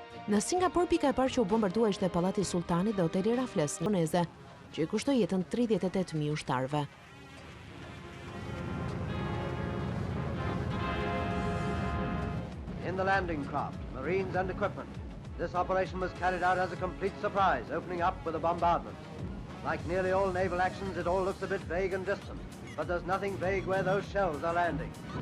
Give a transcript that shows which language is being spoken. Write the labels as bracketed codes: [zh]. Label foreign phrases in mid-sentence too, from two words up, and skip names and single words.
[sq] Në Singapur, pika e parë që u bombardua ishte pallati i sultanit dhe hoteli Raffles, indoneze, që i kushtoi jetën 38.000 ushtarëve. [en] In the landing craft, marines and equipment, this operation was carried out as a complete surprise, opening up with a bombardment. Like nearly all naval actions, it all looks a bit vague and distant, but there's nothing vague where those shells are landing.